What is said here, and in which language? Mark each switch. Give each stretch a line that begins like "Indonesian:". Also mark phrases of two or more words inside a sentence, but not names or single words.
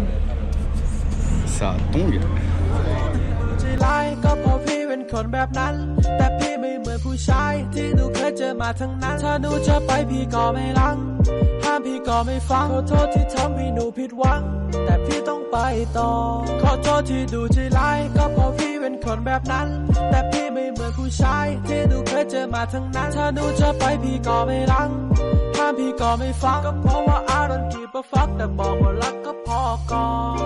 Thai: Ça tongue. ก็เพราะพี่เป็นคนแบบนั้นแต่พี่ไม่เหมือนผู้ชายที่หนูเคยเจอมาทั้งนั้นถ้าหนูจะไปพี่ก็ไม่ลังห้ามพี่ก็ไม่ฟังขอโทษที่ทำให้หนูผิดหวังแต่พี่ต้องไปต่อขอโทษที่ดูใจร้ายก็เพราะพี่เป็นคนแบบนั้นแต่พี่ไม่เหมือนผู้ชายที่หนูเคยเจอมาทั้งนั้นถ้าหนูจะไปพี่ก็ไม่ลังห้ามพี่ก็ไม่ฟังก็เพราะว่า
English: I don't give a fuck
Thai: แต่บอกว่ารักก็พอก่อน